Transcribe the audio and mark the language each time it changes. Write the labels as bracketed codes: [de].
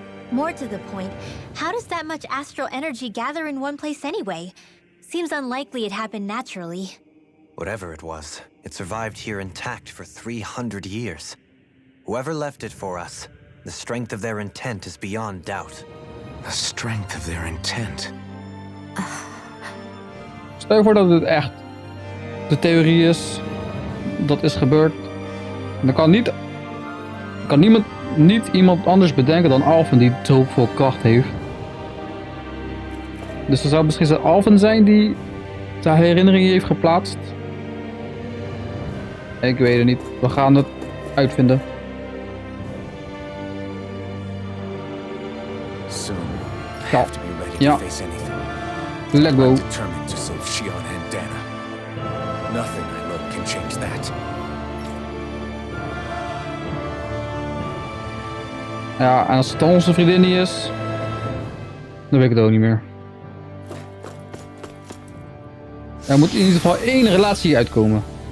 [en] More to the point, how does that much astral energy gather in one place anyway? Seems unlikely it happened naturally. Whatever it was, it survived here intact for 300 years. Whoever left it for us, the strength of their intent is beyond doubt. The strength of their intent. [nl] Stel je voor dat het echt de theorie is. Dat is gebeurd. En dan kan niet iemand anders bedenken dan Alphen die zoveel kracht heeft. Dus er zou misschien Alphen zijn die de herinneringen heeft geplaatst. Ik weet het niet. We gaan het uitvinden. [en] Soon, I [nl] Ja. [en] have to be ready to [nl] Ja. [en] face anything. Let's go. I'm determined to save Shion and Dana. Nothing I learn can change that. [nl] Ja, en als het dan onze vriendin niet is, dan weet ik het ook niet meer. Er moet in ieder geval één relatie uitkomen.